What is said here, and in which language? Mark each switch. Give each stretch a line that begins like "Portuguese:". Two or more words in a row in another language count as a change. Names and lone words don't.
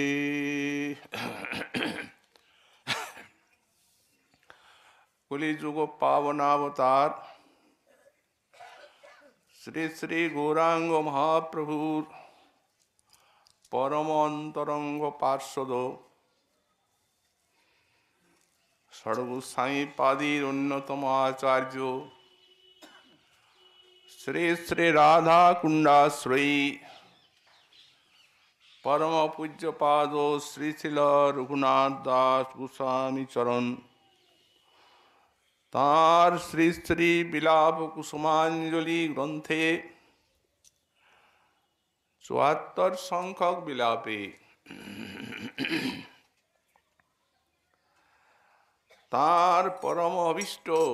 Bangla: কলিযুগ পাবনাবতার শ্রী শ্রী গৌরাঙ্গ মহাপ্রভু পরম অন্তরঙ্গ পার্ষদ ষড়গোসাই পাদীর অন্যতম আচার্য শ্রী শ্রী রাধা কুণ্ডাশ্রয়ী পরম পূজ্যপাদ শ্রী শিল রঘুনাথ দাস গোস্বামী চরণ তাঁর শ্রী শ্রী বিলাপ কুসুমাঞ্জলি গ্রন্থে ৭৪ সংখ্যক বিলাপে তাঁর পরম অভীষ্ট